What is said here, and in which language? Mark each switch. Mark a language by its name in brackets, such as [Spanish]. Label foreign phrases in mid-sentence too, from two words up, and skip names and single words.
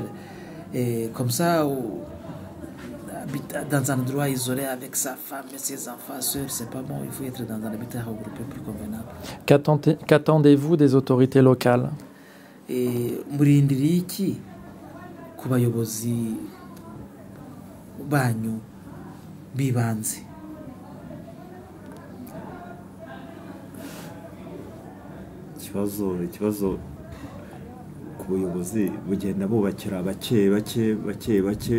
[French] Et comme ça, dans un endroit isolé avec sa femme et ses enfants, seul, c'est pas bon. Il faut être dans un habitat regroupé plus convenable. Qu'attendez-vous des autorités locales? [Kinyarwanda] Et murindiriye iki ku bayobozi banyu bibanze? Ikibazo ku buyobozi bugenda bubakira bake.